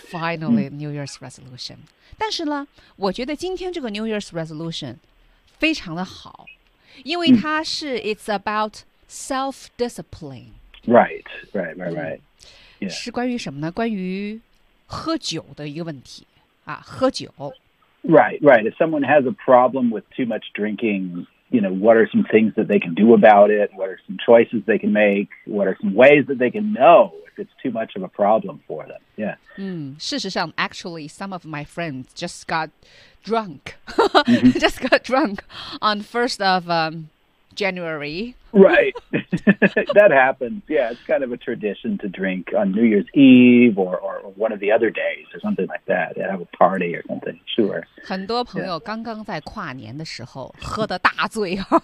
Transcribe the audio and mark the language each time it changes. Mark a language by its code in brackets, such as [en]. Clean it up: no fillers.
[en] Finally New Year's resolution、mm-hmm.。 [zh] 但是呢，我觉得今天这个 [en] New Year's resolution。 [zh] 非常的好，因为它是、嗯、 [en] it's about self-discipline. Right, right, right, right.、Yeah. [zh] 是关于什么呢？关于喝酒的一个问题啊，喝酒。 [en] Right, right. If someone has a problem with too much drinking, you know, what are some things that they can do about it? What are some choices they can make? What are some ways that they can know if it's too much of a problem for them? Yeah. [zh] 嗯，事实上 [en] ，actually, some of my friends just got. Drunk, just got drunk on 1st of January. Right, that happens. Yeah, it's kind of a tradition to drink on New Year's Eve or one of the other days or something like that. Yeah, have a party or something, sure. [zh] 很多朋友刚刚在跨年的时候喝得大醉。